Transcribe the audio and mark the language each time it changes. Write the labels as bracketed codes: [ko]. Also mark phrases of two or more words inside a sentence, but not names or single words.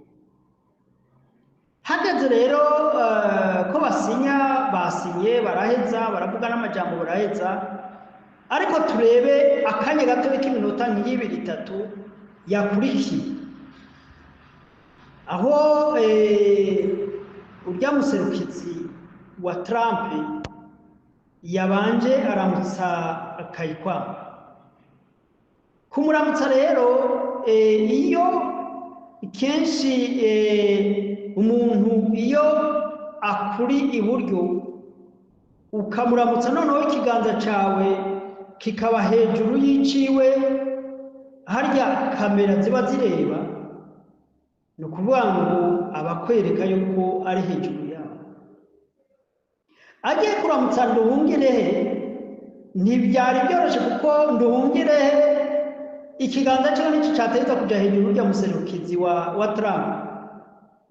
[rn] Hageze rero ko basinye baraheza, baravuga n'amajambo baraheza, ariko turebe akanya gato k'iminota nk'ibiri itatu yakurikiye, aho urya muserukizi wa Trump yabanje aramutsa Kayikwamba. Kumuramutsa rero, iyo kenshi umuntu iyo akuri iburyo ukamuramutsa, noneho ikiganza cyawe kikaba hejuru y'iciwe, harya kamera ziba zireba, ni ukuvuga ngo abakwereka yuko ari hejuru yawe. Agiye kuramutsa Nduhungirehe ntibyari byoroshye, kuko Nduhungirehe ikiganza cyo nicyo cyateza kujya hejuru y'urya muserukizi wa Trump.